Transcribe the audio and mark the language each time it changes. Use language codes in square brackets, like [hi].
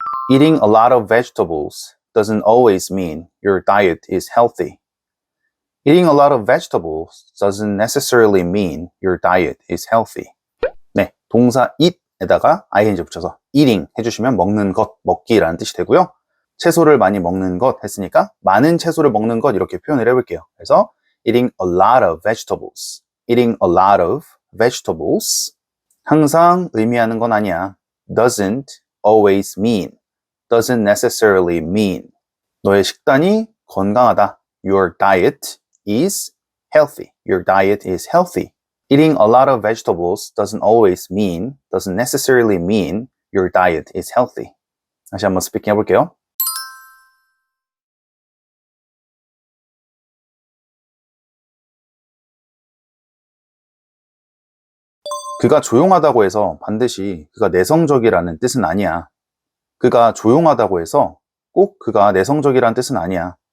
[en] Eating a lot of vegetables doesn't always mean your diet is healthy. Eating a lot of vegetables doesn't necessarily mean your diet is healthy. [ko] 네, 동사 eat에다가 ing 붙여서 eating 해주시면 먹는 것, 먹기라는 뜻이 되고요. 채소를 많이 먹는 것 했으니까 많은 채소를 먹는 것 이렇게 표현을 해볼게요. 그래서 [en] eating a lot of vegetables. eating a lot of vegetables. [ko] 항상 의미하는 건 아니야. [en] doesn't always mean. doesn't necessarily mean. [ko] 너의 식단이 건강하다. [en] Your diet is healthy. Your diet is healthy. Eating a lot of vegetables doesn't necessarily mean your diet is healthy. [ko] 다시 한번 스피킹 해볼게요. 그가 조용하다고 해서 반드시 그가 내성적이라는 뜻은 아니야. 그가 조용하다고 해서 꼭 그가 내성적이라는 뜻은 아니야.